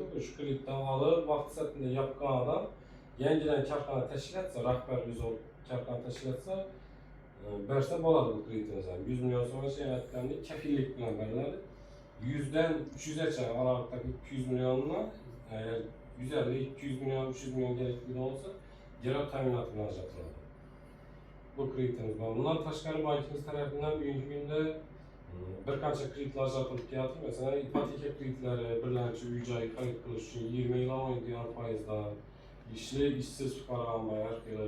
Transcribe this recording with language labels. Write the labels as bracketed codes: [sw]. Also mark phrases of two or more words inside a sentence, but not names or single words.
[uz] Shu kreditdan olib, vaqt sirtida yopgan odam yangidan korxona tashkil etsa, rahbar o'zi korxona tashkil etsa, bersa bo'ladi bu kreditimiz ham. 100 million so'mgacha aytgandek kafillik bilan beriladi. 100 dan 300 gacha oraliqdagi 200 millionni 150, 200 milyon, 300 milyon gerekli olsa, garant ta'minoti bilan ajratiladi. Bu kreditimiz bor. Bundan tashqari bankimiz tarafidan bugungi kunda bir qancha kreditlar ajratilib kelyapti. Masalan, ipoteka kreditlari, birlamchi uy joy xarid qilish uchun 20 yil 17% dan, ishli, ishsiz fuqaro har xil.